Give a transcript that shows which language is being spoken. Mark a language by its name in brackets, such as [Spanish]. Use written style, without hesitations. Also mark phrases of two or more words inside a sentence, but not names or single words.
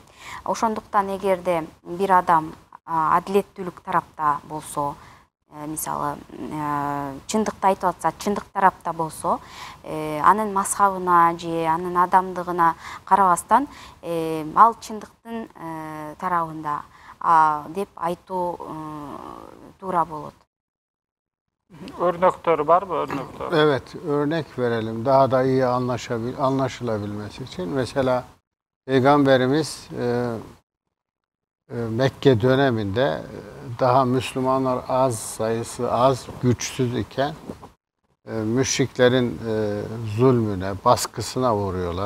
[Kyrgyz] Ошондуктан эгерде бир адам адилеттүүлүк тарапта болсо, мисалы, чындыкты айтып атса, чындык тарапта болсо, анын мазхабына же анын адамдыгына карабастан, ал чындыктын тарабында деп айтуу туура болот. [Turkish] Örnekleri var mı? Örnekler? Evet, örnek verelim. Daha da iyi anlaşılabilmesi için. Mesela Peygamberimiz Mekke döneminde daha Müslümanlar az, sayısı az, güçsüz iken müşriklerin zulmüne, baskısına uğruyorlar.